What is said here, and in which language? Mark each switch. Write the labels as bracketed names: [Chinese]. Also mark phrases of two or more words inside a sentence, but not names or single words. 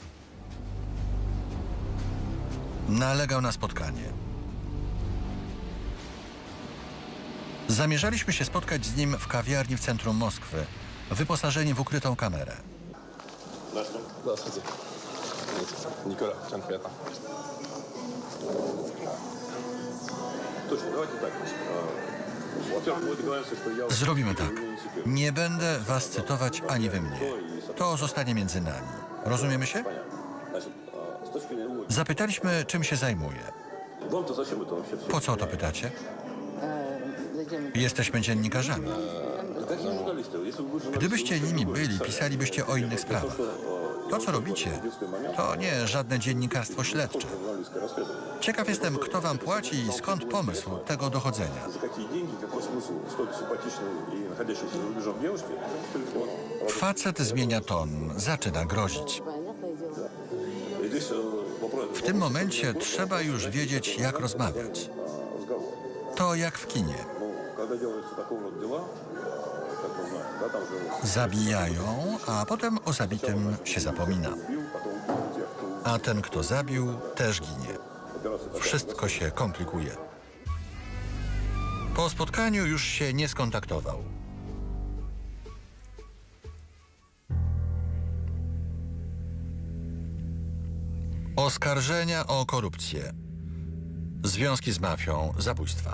[Polish] Nalegał na spotkanie. Zamierzaliśmy się spotkać z nim w kawiarni w centrum Moskwy, wyposażeni w ukrytą kamerę. [Russian] Николя, всем приятно. Точно, давайте так. Во-первых, мы договоримся, что я... [Polish] Zrobimy tak. Nie będę was cytować ani wy mnie. To zostanie między nami. Rozumiemy się? [Russian] Значит, с точки зрения... [Polish] Zapytaliśmy, czym się zajmuje. [Russian] Вам-то зачем это вообще все? [Polish] Po co o to pytacie? Jesteśmy dziennikarzami. [Russian] Какие журналисты? Если вы будете [Polish] Gdybyście nimi byli, pisalibyście o innych sprawach. To, co robicie, to nie żadne dziennikarstwo śledcze. [Russian] журналистское расследование. [Polish] Ciekaw jestem, kto wam płaci i skąd pomysł tego dochodzenia. [Russian] За какие деньги, какой смысл столько симпатичной и находящейся за рубежом девушки? Телефон. [Polish] Facet zmienia ton, zaczyna grozić. [Russian] И здесь вопрос... [Polish] W tym momencie trzeba już wiedzieć, jak rozmawiać. [Russian] Разговор. [Polish] To jak w kinie. [Russian] Ну, когда делаются такого рода дела, как мы знаем, да, там же [Polish] Zabijają, a potem o zabitym się zapomina. [Russian] убил, потом убил тех, кто [Polish] A ten, kto zabił, też ginie. [Russian] операция такая. [Polish] Wszystko się komplikuje. Po spotkaniu już się nie skontaktował. Oskarżenia o korupcję, związki z mafią, zabójstwa.